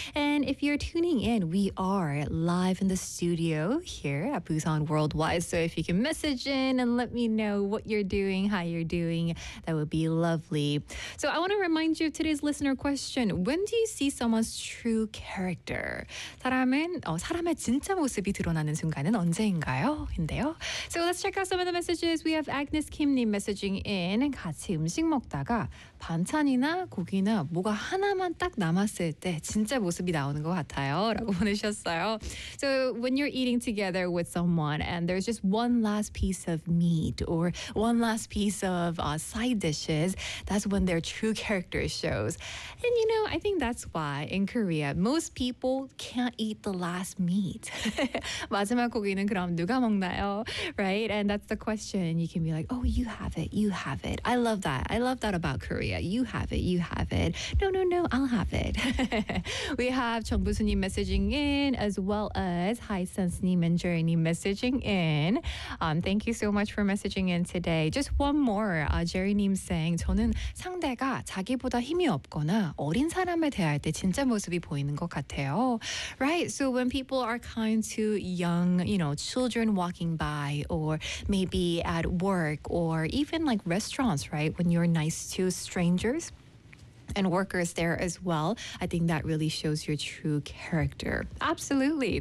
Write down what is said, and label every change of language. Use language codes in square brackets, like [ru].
[en] And if you're tuning in, we are live in the studio here at Busan Worldwide. So if you can message in and let me know what you're doing, how you're doing, that would be lovely. So I want to remind you of today's listener question. When do you see someone's true character? [ko] 사람은 사람의 진짜 모습이 드러나는 순간은 언제인가요? 인데요. [en] So let's check out some of the messages. We have Agnes Kim님 messaging in. [ko] 같이 음식 먹다가 반찬이나 고기나 뭐가 하나만 딱 남았을 때 진짜 모습이 나오는 것 같아요. 라고 보내셨어요. [en] So when you're eating together with someone and there's just one last piece of meat or one last piece of side dishes, that's when their true character shows. And you know, I think that's why in Korea, most people can't eat the last meat. [ko] 마지막 고기는 그럼 누가 먹나요? [en] Right? And that's the question. You can be like, oh, you have it. You have it. I love that. I love that about Korea. You have it. You have it. No, no, no. I'll have it. We have 정부순님 messaging in as well as 하이센스님 and 제리님 messaging in. Thank you so much for messaging in today. Just one more. [ko] 제리님 [en] saying, [ko] 저는 상대가 자기보다 힘이 없거나 어린 사람에 대할 때 진짜 모습이 보이는 것 같아요. [en] Right. So when people are kind to young, you know, children walking by or maybe at work or even like restaurants, right? When you're nice to strangers and workers there as well. I think that really shows your true character. Absolutely.